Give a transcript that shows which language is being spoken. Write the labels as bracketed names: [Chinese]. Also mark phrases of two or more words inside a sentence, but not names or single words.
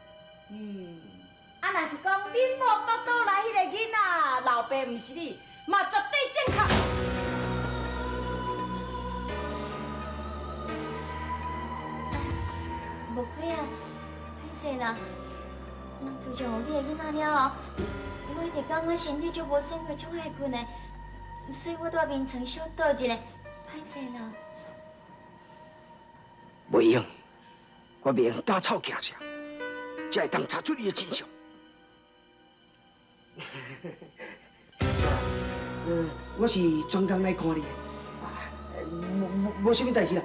[Min Nan Chinese] 若是讲恁某腹肚内迄个囡仔老爸毋是你，嘛绝对正确。无亏啊，歹势啦，人自从有你的囡仔了后，我一直感觉身体就无生活，足害困的，所以我蹛眠床小倒一下，歹势啦。袂用，我袂用打草惊蛇，才会当查出你的真相。我是专工来看你的，无什么代志啦。